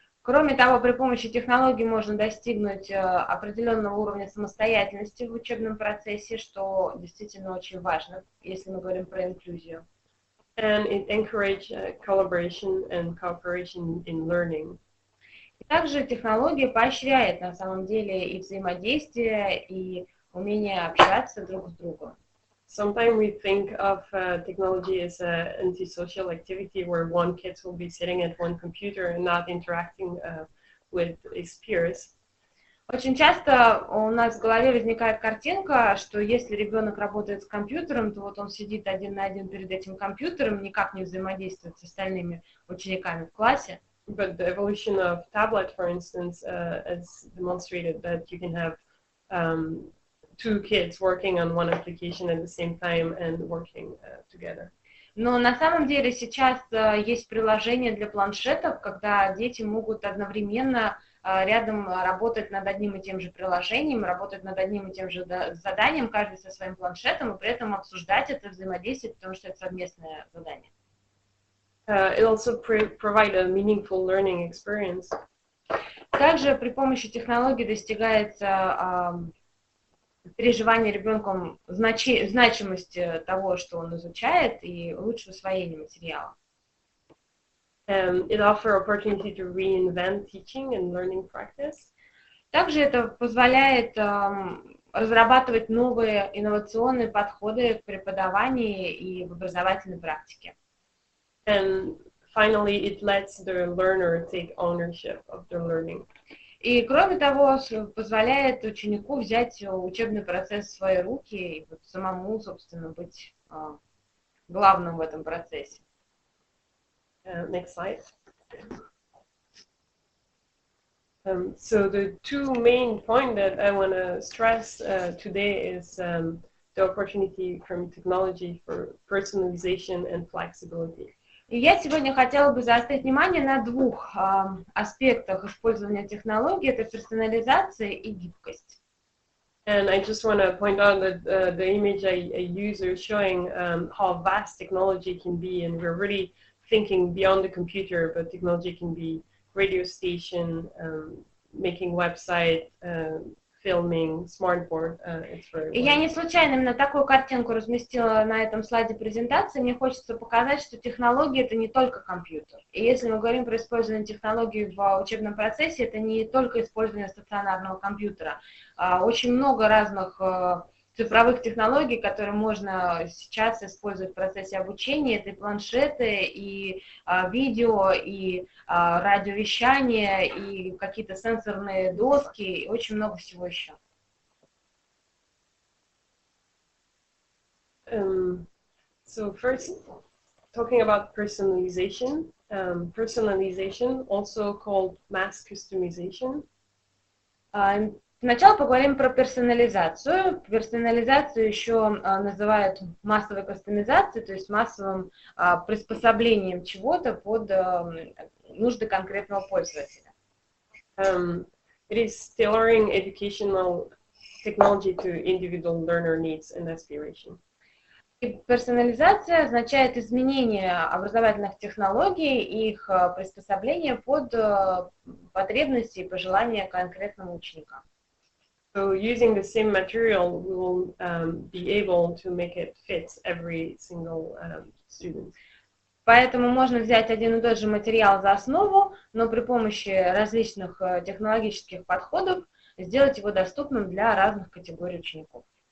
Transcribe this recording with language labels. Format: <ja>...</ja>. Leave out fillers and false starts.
<ru>Кроме того, при помощи технологий можно достигнуть определенного уровня самостоятельности в учебном процессе, что действительно очень важно, если мы говорим про инклюзию.</ru> <en>And it encourages collaboration and cooperation in learning.</en> <ru>И также технология поощряет на самом деле и взаимодействие, и умение общаться друг с другом.</ru> <en>Sometimes we think of technology as an antisocial activity where one kid will be sitting at one computer and not interacting with his peers.</en> <ru>Очень часто у нас в голове возникает картинка, что если ребенок работает с компьютером, то вот он сидит один на один перед этим компьютером, никак не взаимодействует с остальными учениками в классе.</ru> <en>But the evolution of tablet, for instance, has demonstrated that you can have two kids working on one application at the same time and working together.</en> <ru>Но на самом деле сейчас есть приложения для планшетов, когда дети могут одновременно рядом работать над одним и тем же приложением, работать над одним и тем же заданием, каждый со своим планшетом, и при этом обсуждать это, взаимодействовать, потому что это совместное задание.</ru> <en>It also provides a meaningful learning experience.</en> <ru>Также при помощи технологий достигается переживание ребенком значимости того, что он изучает, и лучшее усвоение материала.</ru> <en>It offers opportunity to reinvent teaching and learning practice.</en> <ru>Также это позволяет разрабатывать новые инновационные подходы к преподаванию и в образовательной практике.</ru> <en>And finally, it lets the learner take ownership of their learning.</en> <ru>И, кроме того, позволяет ученику взять учебный процесс в свои руки и вот самому, собственно, быть главным в этом процессе.</ru> <en>Next slide. So the two main points that I want to stress today is the opportunity from technology for personalization and flexibility.</en> <ru>И я сегодня хотела бы заострить внимание на двух аспектах использования технологий. Это персонализация и гибкость.</ru> <en>And I just want to point out that the image I use is showing how vast technology can be, and we're really thinking beyond the computer, but technology can be radio station, making website, filming, smartboard.</en> <ru>И я не случайно именно такую картинку разместила на этом слайде презентации. Мне хочется показать, что технологии — это не только компьютер. И если мы говорим про использование технологий в учебном процессе, это не только использование стационарного компьютера. Очень много разных цифровых технологий, которые можно сейчас использовать в процессе обучения. Это и планшеты, и видео, и радиовещание, и какие-то сенсорные доски, и очень много всего еще.</ru> <en>So first, talking about personalization. Personalization, also called mass customization.</en> <ru>Сначала поговорим про персонализацию. Персонализацию еще называют массовой кастомизацией, то есть массовым приспособлением чего-то под нужды конкретного пользователя.</ru> <en>It is tailoring educational technology to individual learner needs and aspiration.</en> <ru>И персонализация означает изменение образовательных технологий и их приспособление под потребности и пожелания конкретного ученика.</ru> <en>So using the same material, we will be able to make it fit every single student.</en> <ru>Поэтому можно взять один и тот же материал за основу, но при помощи различных технологических подходов сделать его доступным для разных категорий учеников.</ru>